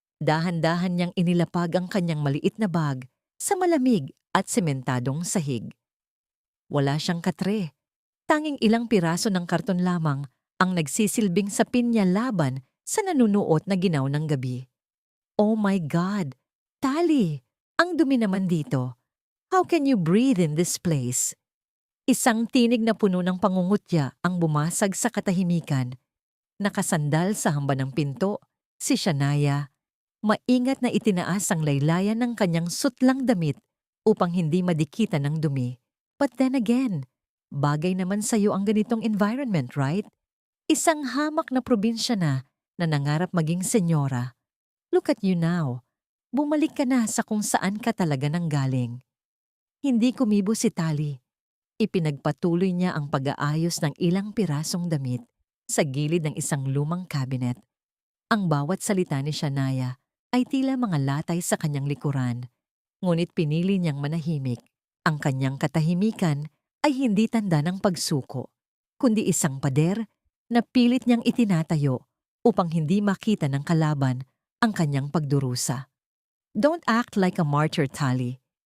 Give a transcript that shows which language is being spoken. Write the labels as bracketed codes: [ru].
[tl] Dahan-dahan niyang inilapag ang kanyang maliit na bag sa malamig at sementadong sahig. Wala siyang katre. Tanging ilang piraso ng karton lamang ang nagsisilbing sapin niya laban sa nanunuot na ginaw ng gabi. [en] Oh my God! [tl] Tali! Ang dumi naman dito. [en] How can you breathe in this place? [tl] Isang tinig na puno ng pangungutya ang bumasag sa katahimikan. Nakasandal sa hamba ng pinto, si Shania. Maingat na itinaas ang laylayan ng kanyang sutlang damit upang hindi madikitan ng dumi. [en] But then again, [tl] bagay naman sa'yo ang ganitong environment, right? Isang hamak na probinsya na nangarap maging senyora. [en] Look at you now. [tl] Bumalik ka na sa kung saan ka talaga nanggaling. Hindi kumibo si Tali. Ipinagpatuloy niya ang pag-aayos ng ilang pirasong damit sa gilid ng isang lumang cabinet. Ang bawat salita ni Shania ay tila mga latay sa kanyang likuran, ngunit pinili niyang manahimik. Ang kanyang katahimikan ay hindi tanda ng pagsuko, kundi isang pader na pilit niyang itinatayo upang hindi makita ng kalaban ang kanyang pagdurusa. [en] Don't act like a martyr, Tali.